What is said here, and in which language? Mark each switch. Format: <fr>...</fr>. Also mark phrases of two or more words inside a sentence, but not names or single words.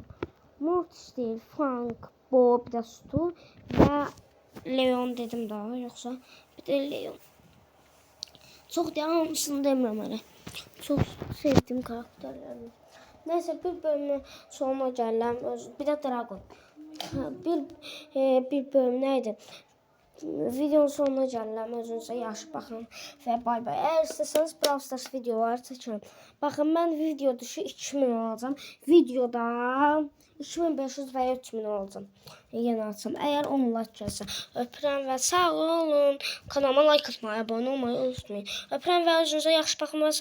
<tr>Mortis değil, Frank, Bob, bir de Stu ve Leon dedim daha yoksa bir de Leon. Çok da hamısını demiyorum öyle. Çok sevdiğim karakterlerim. Neyse bir bölümün sonuna geldim. Bir de Dragon. Bir bölüm neydi? Videonun sonuna geldim.</tr> <az>Özünüzə yaxşı baxın və bay bay. Eğer istəsəniz Brawl Stars videoları çəkirəm. Baxın mən video dışı 2000 alacağım. Videoda 2500 və 3000 alacağım. Yenə açacağım. Eğer 10 like gəlsə. Öpürəm və sağ olun. Kanalıma like atmayı, abunə olmayı unutmayın. Öpürəm və özünüzə yaxşı baxın və sağ olun.</az>